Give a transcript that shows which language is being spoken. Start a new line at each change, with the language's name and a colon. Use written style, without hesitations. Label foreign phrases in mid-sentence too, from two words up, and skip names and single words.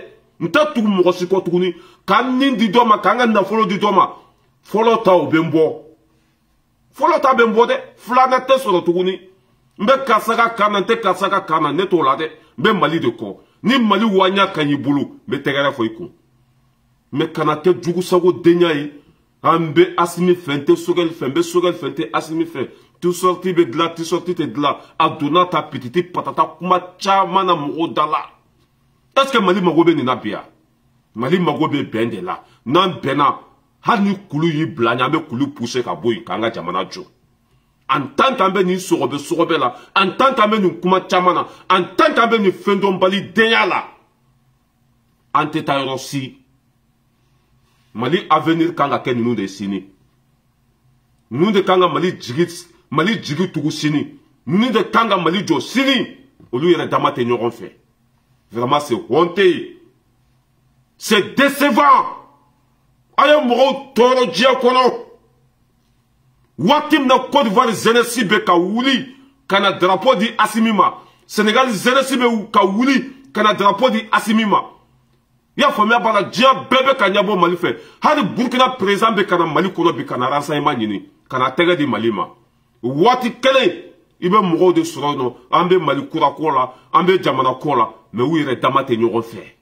Bambara: n tɛ tugu mɔgɔ si kɔ tuguni k'an nin di dɔ ma k'an ka nafolo di dɔ ma fɔlɔ ta o bɛ n bɔ fɔlɔ ta bɛ n bɔ dɛ filanan tɛ sɔrɔ tuguni n bɛ karisa ka kan na n tɛ karisa ka kan na ne t'o la dɛ n bɛ Mali de kɔ ni Mali waɲa ka ɲi bolo n bɛ tɛgɛrɛ fɔ i kun mais kana kɛ jugusago denya ye an bɛ Asimi fɛ n tɛ Sogɛli fɛ n bɛ Sogɛli fɛ n tɛ Asimi fɛ
French: tu sorti
Bambara: bɛ dilan
French: tu sorti
Bambara: tɛ dilan a donna ta pititi patata kuma caman na mɔgɔw da la
French: est-ce que
Bambara: Mali mago bɛ nin na bi yan Mali mago bɛ bɛn de la n'an bɛnna hali ni kulu y'i bila ɲɛ an bɛ kulu pousser ka bɔ yen k'an ka jamana jɔ
French: en tant qu'an
Bambara: bɛ nin sɔgɔbɛ la
French: en tant qu'an
Bambara: bɛ nin kuma caman na
French: en tant qu'an
Bambara: bɛ nin fɛn dɔnbali denya la an tɛ taa yɔrɔ si Mali avenir kan ka kɛ ninnu de sini ninnu de kan ka Mali jigi tugu sini ninnu de kan ka Mali jɔ sini olu yɛrɛ dama tɛ ɲɔgɔn fɛ
French: vraiment c'est honte c'est décevant
Bambara: a ye mɔgɔw tɔɔrɔ diɲɛ kɔnɔ waati min na Côte d'Ivoire jeunesse bɛ ka wuli ka na drapeau di Asimi ma Sénégal jeunesse bɛ ka wuli ka na drapeau di Asimi ma i y'a faamuya b'a la diɲɛ bɛɛ bɛ ka ɲɛbɔ Mali fɛ hali Burkina président bɛ ka na Mali kɔnɔ bi ka na renseignement ɲini ka na tɛgɛ di Mali ma waati kelen i bɛ mɔgɔw de sɔrɔ yen nɔ an bɛ Mali kura ko la an bɛ jamana ko la mais u yɛrɛ dama tɛ ɲɔgɔn fɛ